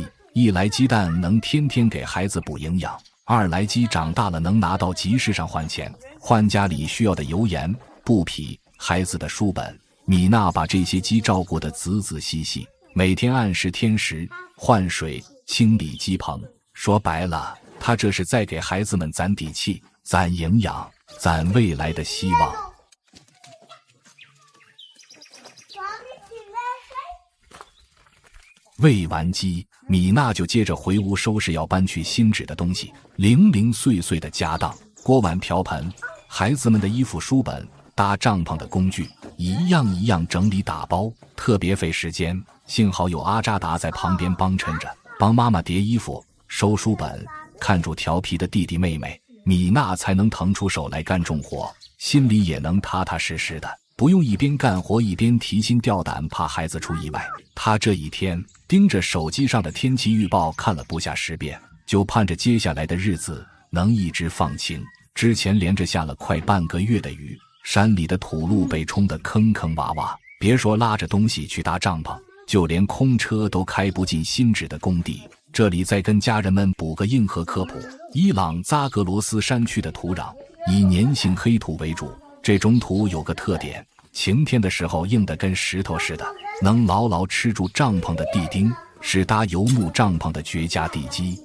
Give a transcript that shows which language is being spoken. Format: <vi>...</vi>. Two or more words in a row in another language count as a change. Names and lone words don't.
<zh>一來雞蛋能天天給孩子補營養，二來雞長大了能拿到集市上換錢，換家裡需要的油鹽、布匹、孩子的書本。米娜把這些雞照顧得仔仔細細，每天按時添食、換水、清理雞棚。說白了，她這是在給孩子們攒底氣、攒營養、攒未來的希望。餵完雞，米娜就接着回屋收拾要搬去新址的東西，零零碎碎的家當，鍋碗瓢盆，孩子們的衣服書本，搭帳篷的工具，一樣一樣整理打包，特別費時間。幸好有阿扎達在旁邊幫襯着，幫媽媽疊衣服、收書本，看住調皮的弟弟妹妹，米娜才能腾出手來幹重活，心裡也能踏踏實實的，不用一邊幹活一邊提心吊膽，怕孩子出意外。她這一天盯着手機上的天氣預報看了不下10遍，就盼着接下來的日子能一直放晴。之前連着下了快半個月的雨，山裡的土路被沖得坑坑洼洼，別說拉着東西去搭帳篷，就連空車都開不進新址的工地。這裡再跟家人們補個硬核科普，伊朗扎格羅斯山區的土壤以粘性黑土為主，這種土有個特點，晴天的時候硬得跟石頭似的，能牢牢吃住帳篷的地釘，是搭游牧帳篷的絕佳地基。</zh>